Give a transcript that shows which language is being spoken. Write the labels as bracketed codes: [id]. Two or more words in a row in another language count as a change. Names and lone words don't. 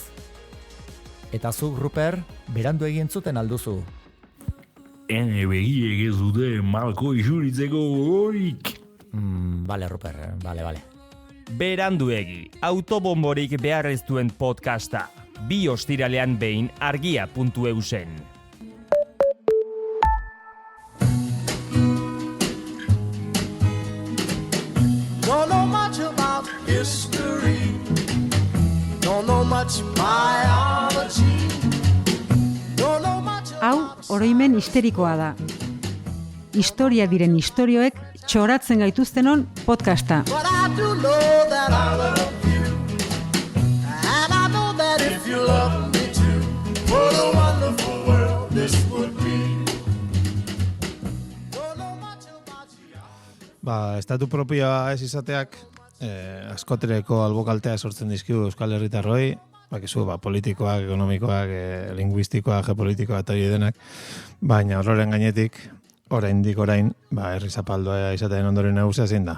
[eu] Eta zuk, Ruper, beranduegi entzuten alduzu. Ene begiek ez dute malko isuritzeko gogorik. Bale, Ruper, bale. Beranduegi, autobomborik behar ez duen podcasta. 2 ostiralean behin argia.eusen. [en] Don't know much about history. Don't know much biology. Don't know much [eu] Hau, oroimen histerikoa da. Historia diren istorioek txoratzen gaituztenon podcasta. [en] but I do know that I love you. And I know that if you love me too, what a wonderful world this would be. Don't know much about you. [eu] Estatu propioa ez izateak askotereko albokaltea sortzen dizkigu Euskal Herritarroi, bakizu, politikoak, ekonomikoak, linguistikoak, geopolitikoak eta hori denak, baina horren gainetik, orain, herri zapaldoa izatean ondoren nagusia zein da.